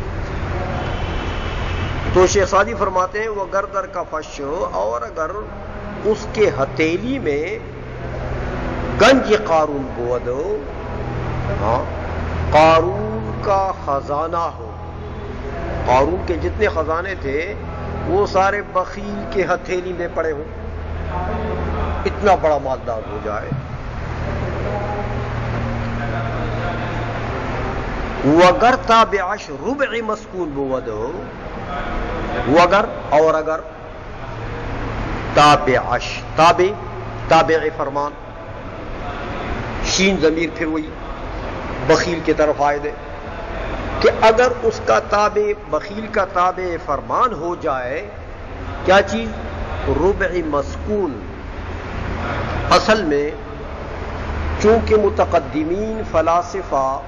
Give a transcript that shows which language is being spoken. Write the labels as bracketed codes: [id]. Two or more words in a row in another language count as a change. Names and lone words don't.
[ur] تو شیخ سعدی فرماتے ہیں وہ گردر کا فش، اور اگر اس کے ہتھیلی میں [fa] گنج قارون بود، [ur] ہاں، قارون کا خزانہ ہو، قارون کے جتنے خزانے تھے وہ سارے بخیل کے ہتھیلی میں پڑے ہوں، اتنا بڑا مالدار ہو جائے، [fa] وگر تابعش ربع مسکون بود وگر [ur] اور اگر [fa] تابعش تابع [ur] فرمان شین ضمیر پھر وہی بخیل کی طرف عائد ہے کہ اگر اس کا تابع بخیل کا تابع فرمان ہو جائے کیا چیز ربع مسکون اصل میں چونکہ متقدمین فلاسفہ